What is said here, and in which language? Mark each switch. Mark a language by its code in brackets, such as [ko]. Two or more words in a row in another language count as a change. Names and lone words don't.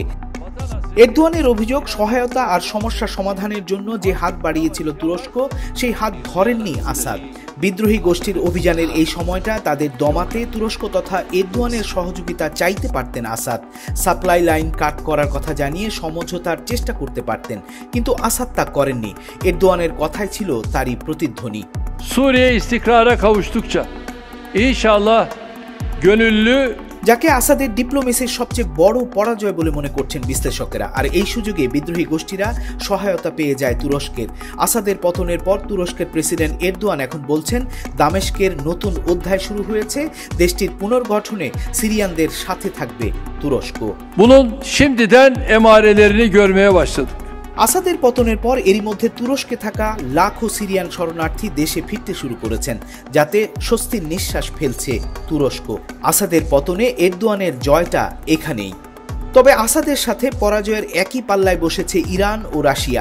[bn] এরদোয়ানের অভিযোগ, সহায়তা আর সমস্যা সমাধানের জন্য যে হাত বাড়িয়েছিল তুরস্ক, সেই হাত ধরেননি আসাদ। বিদ্রোহী গোষ্ঠীর অভিযানের এই সময়টা তাদের দমাতে তুরস্ক তথা এরদোয়ানের সহযোগিতা চাইতে পারতেন আসাদ। [en] supply line cut [bn] করার কথা জানিয়ে সমঝোতার চেষ্টা করতে পারতেন, কিন্তু আসাদ তা করেননি। এরদোয়ানের কথাই ছিল তারই প্রতিধ্বনি। [tr] Suriye istikrara kavuştukça inşallah gönüllü। [bn] যাকে আসাদের ডিপ্লোমেসির সবচেয়ে বড় পরাজয় বলে মনে করছেন বিশ্লেষকেরা। আর এই সুযোগে বিদ্রোহী গোষ্ঠীরা সহায়তা পেয়ে যায় তুরস্কের। আসাদের পতনের পর তুরস্কের প্রেসিডেন্ট এরদোয়ান এখন বলছেন দামেস্কের নতুন অধ্যায় শুরু হয়েছে। দেশটির পুনর্গঠনে সিরিয়ানদের সাথে থাকবে তুরস্ক। [tr] Bunun şimdiden emarelerini görmeye başladık। [bn] আসাদের পতনের পর এরই মধ্যে তুরস্কে থাকা লাখো সিরিয়ান শরণার্থী দেশে ফিরতে শুরু করেছেন, যাতে স্বস্তির নিঃশ্বাস ফেলছে তুরস্ক। আসাদের পতনে এরদোয়ানের জয়টা এখানেই। তবে আসাদের সাথে পরাজয়ের একই পাল্লায় বসেছে ইরান ও রাশিয়া।